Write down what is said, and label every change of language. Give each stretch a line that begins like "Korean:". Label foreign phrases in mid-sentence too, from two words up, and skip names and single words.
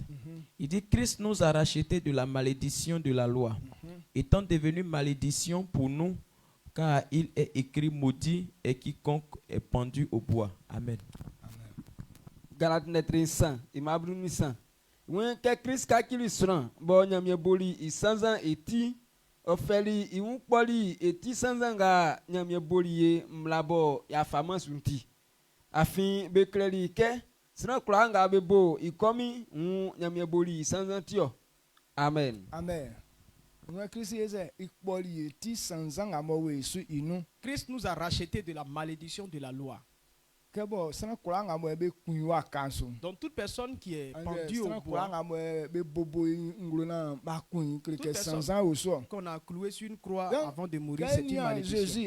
French: Il dit, Christ nous a rachetés de la malédiction de la loi, étant devenu malédiction pour nous, car il est écrit, maudit est quiconque est pendu au bois. Amen. Galates 3, il m'a brûlé ça.
Baoulé: When Christ kakili sran, bo nyamye boli I sanzan eti, ofeli I unpoli eti sanzanga nyamye boli ye mlabo ya faman sunti. Afin be kleli ke, sran klanga be bo I komi nyamye boli sanzan tio.
French: Amen. Amen. Christ nous a rachetés de la malédiction de la loi. Donc toute personne qui est pendue au bois, qu'on a cloué sur une croix avant de mourir, c'est une malédiction.